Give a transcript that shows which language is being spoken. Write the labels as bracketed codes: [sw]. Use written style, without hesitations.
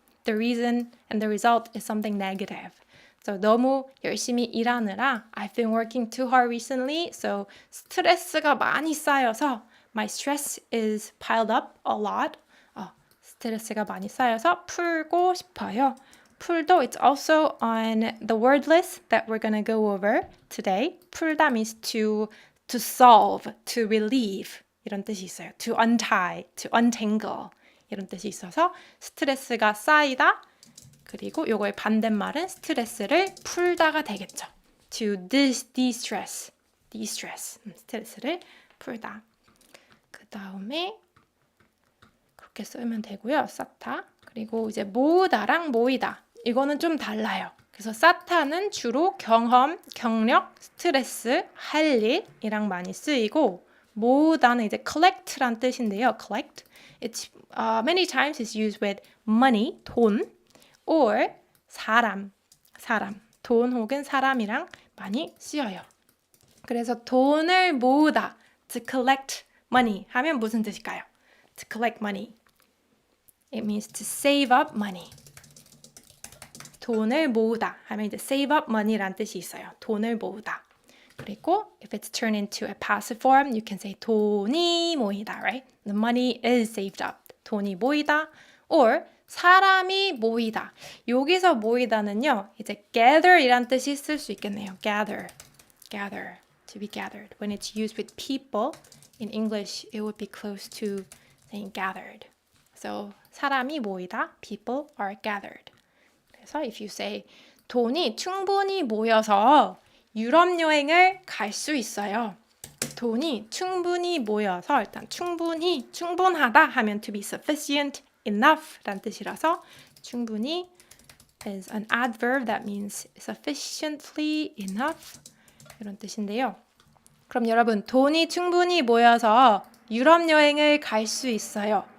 [en] The reason and the result is something negative. So [ko] 너무 열심히 일하느라 [en] I've been working too hard recently, so [ko] 스트레스가 많이 쌓여서 [en] my stress is piled up a lot. [ko] 스트레스가 많이 쌓여서 풀고 싶어요. [en] 풀도 it's also on the word list that we're going to go over today. 풀다 means to solve, to relieve [ko] 이런 뜻이 있어요. [en] To untie, to untangle [ko] 이런 뜻이 있어서 스트레스가 쌓이다 그리고 요거의 반대말은 스트레스를 풀다가 되겠죠. [en] To de-stress, [ko] 스트레스를 풀다. 그 다음에 그렇게 쓰면 되고요. 쌓다. 그리고 이제 모으다랑 모이다. 이거는 좀 달라요. 그래서 쌓다는 주로 경험, 경력, 스트레스, 할 일이랑 많이 쓰이고 모으다는 이제 collect란 뜻인데요. [en] collect. It's many times it's used with money, 돈, or 사람, [ko] 돈 혹은 사람이랑 많이 쓰여요. 그래서 돈을 모으다, [en] to collect money [ko] 하면 무슨 뜻일까요? [en] To collect money. It means to save up money. [ko] 돈을 모으다 하면 이제 [en] save up money [ko] 란 뜻이 있어요. 돈을 모으다. [en] 그리고 if it's turned into a passive form, you can say [ko] 돈이 모이다, [en] right? The money is saved up. [ko] 돈이 모이다. [en] Or [ko] 사람이 모이다. 여기서 모이다는요, 이제 gather이란 뜻이 쓸 수 있겠네요. [en] gather, to be gathered. When it's used with people, in English, it would be close to saying gathered. So [ko] 사람이 모이다, [en] people are gathered. [ko] 그래서 [en] if you say [ko] 돈이 충분히 모여서 유럽 여행을 갈 수 있어요. 돈이 충분히 모여서 일단 충분하다 하면 [en] to be sufficient, enough [ko] 란 뜻이라서 충분히 [en] is an adverb that means sufficiently enough [ko] 이런 뜻인데요. 그럼 여러분 돈이 충분히 모여서 유럽 여행을 갈 수 있어요.